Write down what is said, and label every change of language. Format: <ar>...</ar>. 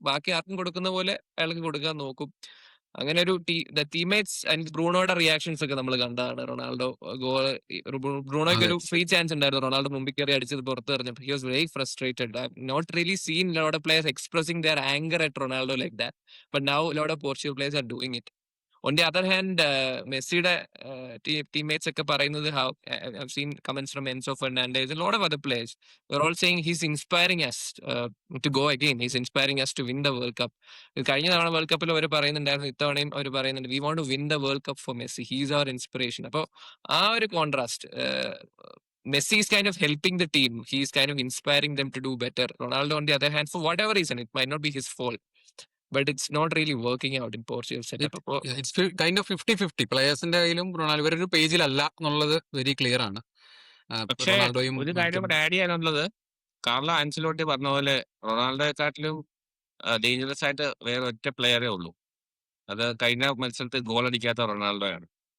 <ml>ബാക്കി ആർക്കും കൊടുക്കുന്ന പോലെ അയാൾക്ക് കൊടുക്കാൻ നോക്കും. അങ്ങനെ ഒരു ടീംമേറ്റ്സ് ആൻഡ് ബ്രൂണോയുടെ റിയാക്ഷൻസ് ഒക്കെ നമ്മൾ കണ്ടതാണ്. റൊണാൾഡോ ഗോൾ, ബ്രൂണോയ്ക്ക് അതെ. ഒരു ഫ്രീ ചാൻസ് ഉണ്ടായിരുന്നു, റൊണാൾഡോ മുമ്പിൽ കയറി അടിച്ചത് പുറത്ത് എറിഞ്ഞപ്പോൾ</ml> <en>He was very frustrated. I not really seen lot of players expressing their anger at Ronaldo like that, but now lot of Portugal players are doing it. On the other hand</en> <ml>മെസ്സിയുടെ teammates ഒക്കെ പറയുന്നത്,</ml> <en>I've seen comments from Enzo Fernandez, a lot of other players, we're all saying he's inspiring us to go again, he's inspiring us to win the World Cup.</en> <ml>കഴിഞ്ഞ തവണ world കപ്പിൽ അവർ പറയുന്നുണ്ടായിരുന്നു, ഇത്തവണയും അവർ പറയുന്നുണ്ട്,</ml> <en>we want to win the World Cup for Messi, he's our inspiration.</en> <ml>അപ്പോൾ ആ ഒരു contrast</ml> <en>Messi is kind of helping the team. He's kind of inspiring them to do better. Ronaldo, on the other hand, for whatever reason, it might not be his fault, but it's not really working out in Portugal setup.</en> <ml>അപ്പോ it's kind of 50-50 പ്ലേയേഴ്സിന്റെ കയ്യിലും Ronaldo ഇവരൊരു പേജിലല്ല എന്നുള്ളത് very clear ആണ്. പക്ഷേ റൊണാൾഡോയും ഒരു കാര്യം കൂടെ add ചെയ്യാനുള്ളത്, കാർലോ ആൻസലോട്ടി പറഞ്ഞ പോലെ റൊണാൾഡോയെക്കാട്ടിലും ഡേഞ്ചറസ് ആയിട്ട് വേറെ ഒറ്റ പ്ലെയറേ ഉള്ളൂ. അത് കഴിഞ്ഞ മത്സരത്തിൽ ഗോൾ അടിക്കാത്ത റൊണാൾഡോയാണ്.</ml>